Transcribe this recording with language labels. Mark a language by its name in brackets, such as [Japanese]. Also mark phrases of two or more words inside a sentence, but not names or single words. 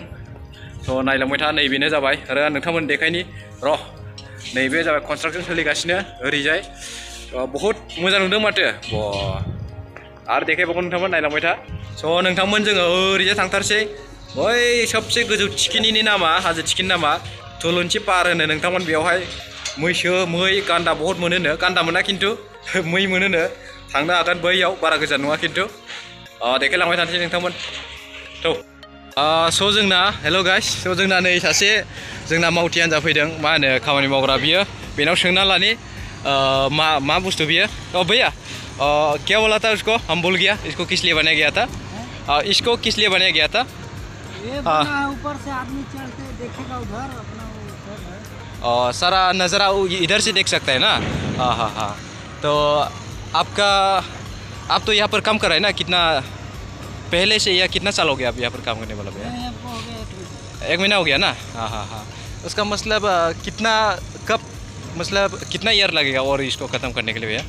[Bodo] नायलांबाय था नैबेनो जाबाय आरो नोंथांमोन देखायनि र' नैबे जाबाय कनस्ट्राक्सन सोलिगासिनो ओरैजाय बहुत मोजां नुदों माथो आरो देखायबावगोन नोंथांमोन नायलांबाय था स' नोंथांमोन जोङो ओरैजाय थांथारसै बै सबसे गोजौ थिखिनिनि नामा हाजो थिखिनि नामा थुलुंसि पाहार होनो नोंथांमोन बेयावहाय मैसो मै गान्दा बहुत मोनोनो गान्दा मोना खिन्थु मै मोनोनो थांनो हागोन बैयाव बारा गोजान नङा खिन्थु देखायलांबाय थानोसै नोंथांमोन थ' स' जोंना [English] hello guys [Bodo] स' जोंना नै सासे जोंना मावथि हान्जा फैदों मा होनो खामानि मावग्रा बियो बेनाव सोंना लानि मा बुस्थु बियो [Hindi] भैया क्या बोला था उसको हम भूल गया इसको किस लिए बनाया गया था इसको किस लिए बनाया गया था ये बना है ऊपर से आदमी चढ़ते देखेगा उधर अपना वो है सारा नज़ारा इधर से देख सकता है ना हाँ हाँ हाँ तो आपका आप तो यहाँ पर काम कर रहे हैं ना कितना पहले से या कितना साल हो गया आप यहाँ पर काम करने वाला भैया एक महीना हो गया ना हाँ हाँ हाँ उसका मतलब कितना कब मतलब कितना ईयर लगेगा और इसको ख़त्म करने के लिए भैया